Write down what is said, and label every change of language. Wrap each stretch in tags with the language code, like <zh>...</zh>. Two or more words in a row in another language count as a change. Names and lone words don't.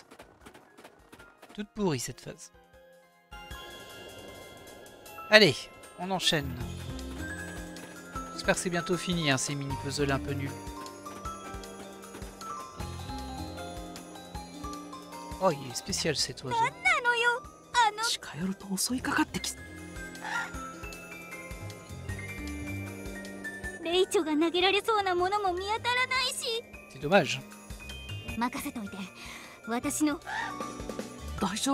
<fr>Toute pourrie cette phase. Allez, on enchaîne. J'espère que c'est bientôt fini, hein, ces mini-puzzles un peu nuls. Oh, il est spécial cet oiseau.</fr> <ja>近寄ると襲いかかってきレイチョが投げられそうなものも見当たらないし。</ja> <fr>C'est dommage.</fr> <ja>任せといて。私の。</ja>